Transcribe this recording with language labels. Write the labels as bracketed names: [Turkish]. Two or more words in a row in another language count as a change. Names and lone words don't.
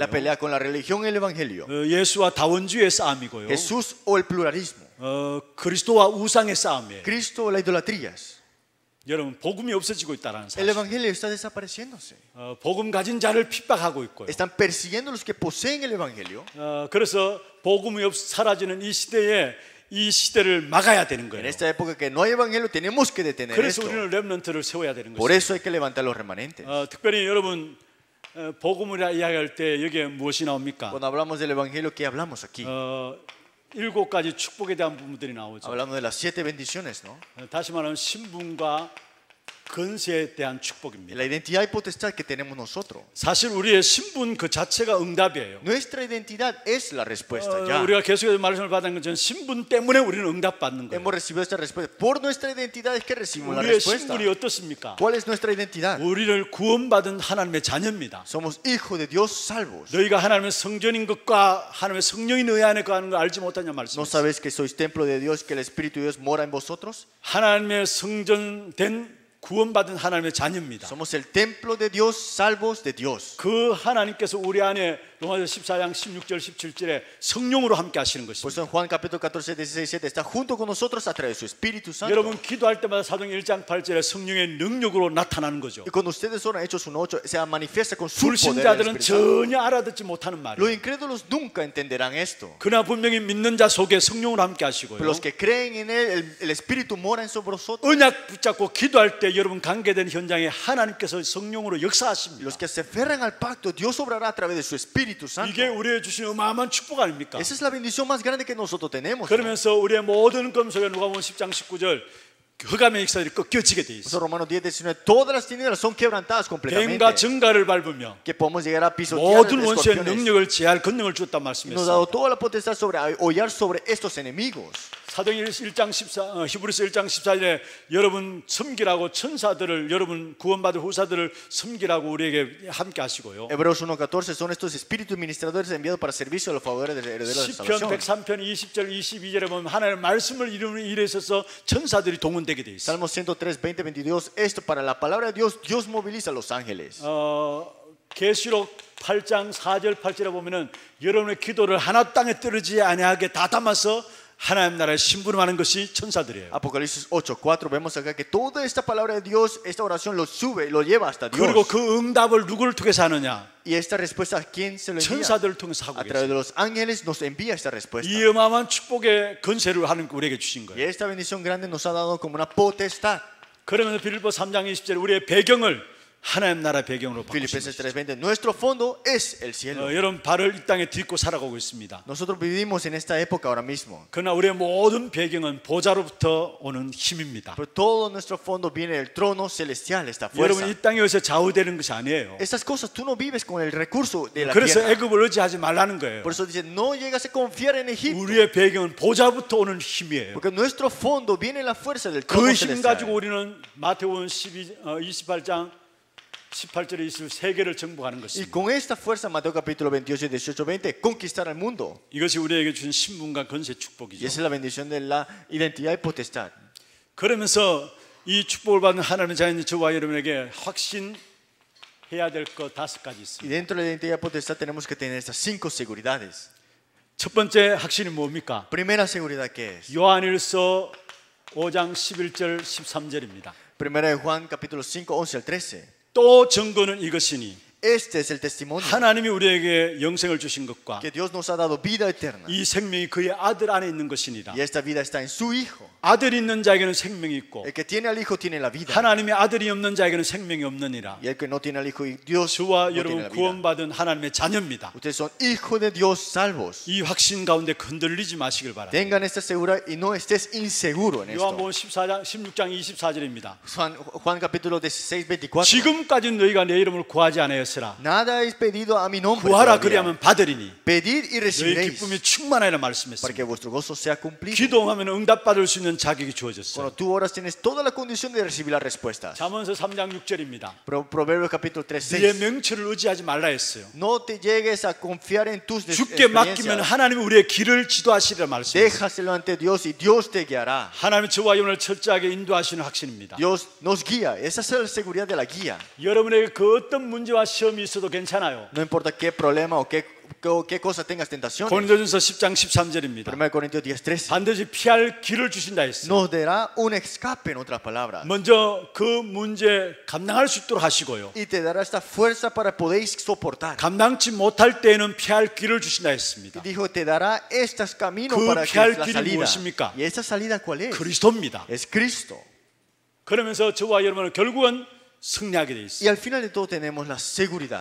[Spanish] La pelea con la religión y el evangelio. [Korean] 예수와 다원주의 싸움이고요. [Spanish] Jesús o el pluralismo. [Korean] 그리스도와 우상의 싸움이에요. [Spanish] Cristo o las idolatrías. [Korean] 여러분 복음이 없어지고 있다는 [Spanish] El [Korean] 사실. [Spanish] evangelio está desapareciéndose. [Korean] 복음 가진 자를 핍박하고 있고요. [Spanish] Están persiguiendo a los que poseen el evangelio. [Korean] 그래서 복음이 사라지는 이 시대에 이 시대를 막아야 되는 [Spanish] En [Korean] 거예요. [Spanish] esta época que no hay evangelio tenemos que detener [Korean] 그래서 [Spanish] esto. [Korean] 우리는 렘넌트를 세워야 되는 [Spanish] Por [Korean] 것이죠. [Spanish] eso hay que levantar los remanentes. [Korean] 특별히 여러분 복음을 이야기할 때 여기에 무엇이 나옵니까? [Spanish] Cuando hablamos del evangelio, ¿qué hablamos aquí? [Korean] 7가지 축복에 대한 부분들이 나오죠. [Spanish] Hablamos de las 7 bendiciones, ¿no? [Korean] 다시 말하면 신분과 건세에 대한 축복입니다. [Spanish] La identidad y potestad que tenemos nosotros. [Korean] 사실 우리의 신분 그 자체가 응답이에요. [Spanish] Nuestra identidad es la respuesta ya. [Korean] 우리가 계속해서 말씀을 받은 것은 신분 때문에 우리는 응답받는 거예요. [Spanish] Hemos recibido esta respuesta. Por nuestra identidad es que recibimos la [Korean] 우리의 [Spanish] respuesta. [Korean] 신분이 어떻습니까? [Spanish] ¿Cuál es nuestra identidad? [Korean] 우리를 구원받은 하나님의 자녀입니다. [Spanish] Somos hijos de Dios salvos. [Korean] 너희가 하나님의 성전인 것과 하나님의 성령이 너희 안에 거하는 걸 알지 못하냐 [Spanish] ¿No [Korean] 말씀이에요. [Spanish] sabéis que sois templo de Dios, que el Espíritu de Dios mora en vosotros? [Korean] 하나님의 성전된 구원받은 하나님의 자녀입니다. [Spanish] Somos el templo de Dios, salvos de Dios. [Korean] 그 하나님께서 우리 안에 로마서 14장 16절 17절에 성령으로 함께 하시는 [Spanish] Por [Korean] 것입니다. [Spanish] eso en Juan capítulo 14, 16, 7 está junto con nosotros a través de su Espíritu Santo. [Korean] 여러분 기도할 때마다 사도행 1장 8절에 성령의 능력으로 나타나는 거죠. [Spanish] Y cuando ustedes oran Hechos 1:8, se manifiesta con su poder. el [Korean] 불신자들은 [Spanish] Espíritu Santo. [Korean] 전혀 알아듣지 못하는 [Spanish] Los [Korean] 말이에요. [Spanish] incrédulos nunca entenderán esto. [Korean] 그러나 분명히 믿는 자 속에 성령으로 함께 [Spanish] Pero [Korean] 하시고요. [Spanish] los que creen en Él, el Espíritu mora en sobre nosotros. [Korean] 언약 붙잡고 기도할 때 여러분 관계된 현장에 하나님께서 성령으로 [Spanish] Y [Korean] 역사하십니다. [Spanish] los que se aferran al pacto, Dios obrará a través de su Espíritu Santo. [Korean] 이게 우리의 주신 어마어마한 축복 아닙니까? [Spanish] Esa es la bendición más grande que nosotros tenemos. ¿no? [Korean] 그러면서 우리의 모든 검속에 누가복음 10장 19절 흑암의 역사들이 꺾여지게 돼 [Spanish] Por [Korean] 있어. [Spanish] eso Romanos 10:19, todas las tinieblas son quebrantadas completamente. [Korean] 뱀과 정갈을 밟으며 [Spanish] Que podemos llegar a pisotear [Korean] 모든 [Spanish] los [Korean] 원수의 [Spanish] escorpiones. [Korean] 능력을 제할 권능을 주었단 [Spanish] Y nos ha dado [Korean] 말씀했습니다. [Spanish] toda la potestad sobre hollar sobre estos enemigos. [Korean] 사도행전 1장 14, 히브리서 1장 14절에 여러분 섬기라고 천사들을 여러분 구원받을 후사들을 섬기라고 우리에게 함께 하시고요. [Spanish] Hebreos 1:14 son estos espíritus ministradores enviados para servicio a los favores de herederos de la [Korean] 시편 [Spanish] salvación. [Korean] 103편 20절 22절에 보면 하나님의 말씀을 이루는 일에 있어서 천사들이 동원되게 돼 있어요. [Spanish] Salmo 103, 20, 22, esto para la palabra de Dios, Dios moviliza a los ángeles. [Korean] 계시록 8장 4절 8절에 보면은 여러분의 기도를 하나 땅에 떨어지지 아니하게 다 담아서 하나님 나라에 심부름하는 것이 천사들이에요. [Spanish] Apocalipsis 8:4 vemos acá que toda esta palabra de Dios, esta oración lo sube, lo lleva hasta Dios. [Korean] 그리고 그 응답을 누구를 통해서 하느냐? [Spanish] Y esta respuesta, ¿a quién se lo envía? [Korean] 천사들을 통해서 하고 [Spanish] A través [Korean] 계세요. [Spanish] de los ángeles nos envía esta respuesta. [Korean] 이 어마어마한 축복의 건세를 하는 우리에게 주신 [Spanish] Y [Korean] 거예요. [Spanish] esta bendición grande nos ha dado como una potestad. [Korean] 그러면서 빌립보 3장 20절에 우리의 배경을 하나님 나라 배경으로 바꾸신 [Spanish] Filipenses [Korean] 거예요. [Spanish] 3:20, nuestro fondo es el cielo. [Korean] 여러분 발을 이 땅에 딛고 살아가고 있습니다. [Spanish] Nosotros vivimos en esta época ahora mismo. [Korean] 그러나 우리의 모든 배경은 보좌로부터 오는 힘입니다. [Spanish] Pero todo nuestro fondo viene del trono celestial, esta [Korean] 여러분 [Spanish] fuerza. [Korean] 이 땅에 의해서 좌우되는 것이 아니에요. [Spanish] Estas cosas tú no vives con el recurso de la [Korean] 그래서 [Spanish] tierra. [Korean] 애굽을 의지하지 말라는 거예요. [Spanish] Por eso dice, no llegas a confiar en Egipto. [Korean] 우리의 배경은 보좌부터 오는 힘이에요. [Spanish] Porque nuestro fondo viene la fuerza del [Korean] 그 [Spanish] trono [Korean] 힘 가지고 [Spanish] celestial. [Korean] 우리는 마태복음 28장 18절에 있을 세계를 정복하는 [Spanish] Y [Korean] 것입니다. [Spanish] con esta fuerza, Mateo capítulo 28, 18, 20, conquistar el mundo. [Korean] 이것이 우리에게 주신 신분과 건세 [Spanish] Y [Korean] 축복이죠. [Spanish] esa es la bendición de la identidad y potestad. [Korean] 그러면서 이 축복을 받는 하나님의 자녀인 저와 여러분에게 확신해야 될 것 5가지 [Spanish] Y [Korean] 있습니다. [Spanish] dentro de la identidad y potestad tenemos que tener estas 5 seguridades. [Korean] 첫 번째 확신이 뭡니까? [Spanish] Primera seguridad, ¿qué es? [Korean] 요한일서 5장 11절 13절입니다. [Spanish] Primera de Juan capítulo 5, 11 al 13. [Korean] 또 증거는 이것이니 [Spanish] Este es el testimonio [Korean] 하나님이 우리에게 영생을 주신 것과 [Spanish] que Dios nos ha dado vida eterna. [Korean] 이 생명이 그의 아들 안에 있는 것이니라. [Spanish] Y esta vida está en su Hijo. [Korean] 아들이 있는 자에게는 생명이 있고 [Spanish] El que tiene al Hijo tiene la vida. [Korean] 하나님의 아들이 없는 자에게는 생명이 없느니라. [Spanish] Y el que no tiene al Hijo y Dios [Korean] 저와 [Spanish] no tiene [Korean] 여러분 [Spanish] la vida. [Korean] 구원받은 하나님의 자녀입니다. [Spanish] Ustedes son hijos de Dios salvos. [Korean] 이 확신 가운데 흔들리지 마시길 바랍니다. [Spanish] Tengan esta seguridad y no estés inseguro en esto. [Korean] 요한복음 16장 24절입니다. [Spanish] Juan capítulo 16, 24. [Korean] 지금까지 너희가 내 이름을 구하지 않았으라. [Spanish] Nada habéis pedido a mi nombre. [Korean] 구하라 [Spanish] todavía. [Korean] 그리하면 받으리니 [Spanish] Pedid y [Korean] 너희 [Spanish] recibiréis [Korean] 기쁨이 충만하리라 [Spanish] para que [Korean] 말씀했습니다. [Spanish] vuestro gozo sea cumplido. [Korean] 기도하면 응답받을 수 있는 자격이 주어졌어요. [Spanish] Cuando tú oras tienes toda la condición de recibir las respuestas. [Korean] 잠언서 3장 6절입니다. [Spanish] Proverbios capítulo 3, [Korean] 네 [Spanish] 6. [Korean] 명철을 의지하지 말라 했어요. [Spanish] No te llegues a confiar en tus [Korean] 주께 맡기면 [Spanish] experiencias. [Korean] 하나님이 우리의 길을 지도하시리라 말씀했어요. [Spanish] Déjaselo ante Dios y Dios te guiará. [Korean] 하나님이 저와 여러분을 철저하게 인도하시는 확신입니다. [Spanish] Dios nos guía. Esa es la seguridad de la guía. [Korean] 여러분에게 그 어떤 문제와 시험이 있어도 괜찮아요. [Spanish] No importa qué problema o qué cosa tengas tentaciones. [Korean] 고린도전서 10장 13절입니다. [Spanish] 1 Corintios 10, 13. [Korean] 반드시 피할 길을 주신다 했어요. [Spanish] Nos dará un escape, en otras palabras. [Korean] 먼저 그 문제 감당할 수 있도록 하시고요. [Spanish] Y te dará esta fuerza para podéis soportar. [Korean] 감당치 못할 때에는 피할 길을 주신다 [Spanish] Y [Korean] 했습니다. [Spanish] dijo, te dará estos caminos [Korean] 그 [Spanish] para que [Korean] 피할 [Spanish] la [Korean] 길이 [Spanish] salida. [Korean] 무엇입니까? [Spanish] ¿Y esa salida cuál es? [Korean] 그리스도입니다. [Spanish] Es Cristo. [Korean] 그러면서 저와 여러분은 결국은 승리하게 돼 [Spanish] Y [Korean] 있어요. [Spanish] al final de todo tenemos la seguridad.